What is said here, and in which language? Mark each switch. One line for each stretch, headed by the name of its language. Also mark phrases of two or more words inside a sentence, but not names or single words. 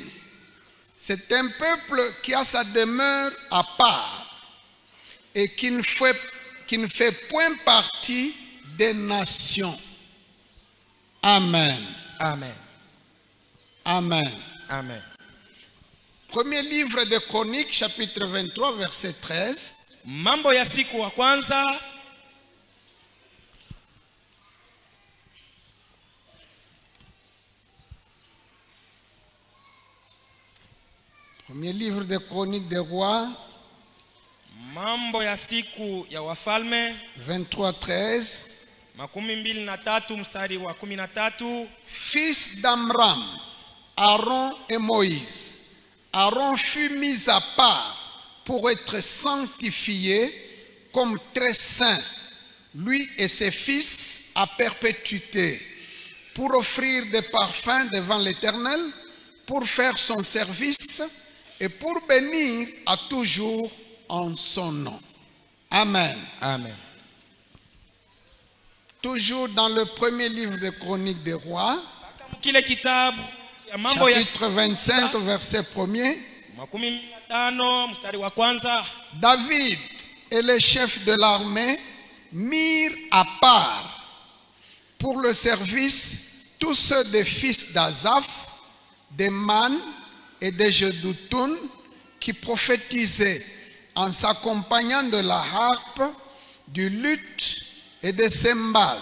French: C'est un peuple qui a sa demeure à part et qui ne fait point partie des nations. Amen. Amen. Amen. Amen. Premier livre de Chroniques, chapitre 23, verset 13.
Swahili: Mambo ya siku wa kwanza
French: Premier livre de Chroniques des rois,
Swahili: Mambo ya siku ya wafalme
French: 23, 13.
Swahili: 23 mstari wa 13.
French: Fils d'Amram, Aaron et Moïse. Aaron fut mis à part pour être sanctifié comme très saint, lui et ses fils à perpétuité, pour offrir des parfums devant l'Éternel, pour faire son service et pour bénir à toujours en son nom. Amen. Amen. Toujours dans le premier livre de Chroniques des rois,
Swahili: Kile kitabu ya mambo ya
French: chapitre 25, verset 1er.
Swahili: 15 mstari wa kwanza.
French: David et les chefs de l'armée mirent à part pour le service tous ceux des fils d'Azaph, des Man et des Jeduthun qui prophétisaient en s'accompagnant de la harpe, du luth et des cymbales.